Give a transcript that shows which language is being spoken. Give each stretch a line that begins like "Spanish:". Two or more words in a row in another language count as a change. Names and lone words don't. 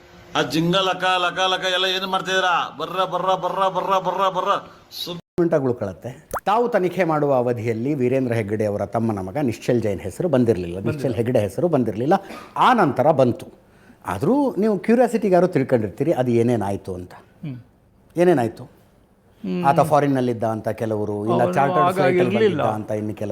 Kannada: ಆ ಜಿಂಗ ಲಕ ಲಕ ಲಕ ಎಲ್ಲ ಏನು ಮಾಡ್ತಿದ್ದೀರಾ? ಬರ್ರ ಬರ್ರ ಬರ್ರ ಬರ್ರ ಬರ್ರ ಬರ್ರ ಉಳ್ಕೊಳ್ಳುತ್ತೆ. ತಾವು ತನಿಖೆ ಮಾಡುವ ಅವಧಿಯಲ್ಲಿ ವೀರೇಂದ್ರ ಹೆಗ್ಗಡೆ ಅವರ ತಮ್ಮನ ಮಗ ನಿಶ್ಚಲ್ ಜೈನ್ ಹೆಸರು ಬಂದಿರಲಿಲ್ಲ, ನಿಶ್ಚಲ್ ಹೆಗ್ಗಡೆ ಹೆಸರು ಬಂದಿರಲಿಲ್ಲ. ಆ ನಂತರ ಬಂತು. ಆದರೂ ನೀವು ಕ್ಯೂರಿಯಾಸಿಟಿಗಾರು ತಿಳ್ಕೊಂಡಿರ್ತೀರಿ ಅದು ಏನೇನಾಯಿತು ಅಂತ. ಏನೇನಾಯಿತು? ಆತ ಫಾರಿನ್ನಲ್ಲಿದ್ದ ಅಂತ ಕೆಲವರು, ಇಲ್ಲ
English: chartered flight
Kannada: ಬಂದಿದ್ದ ಅಂತ ಇನ್ನು ಕೆಲವರು,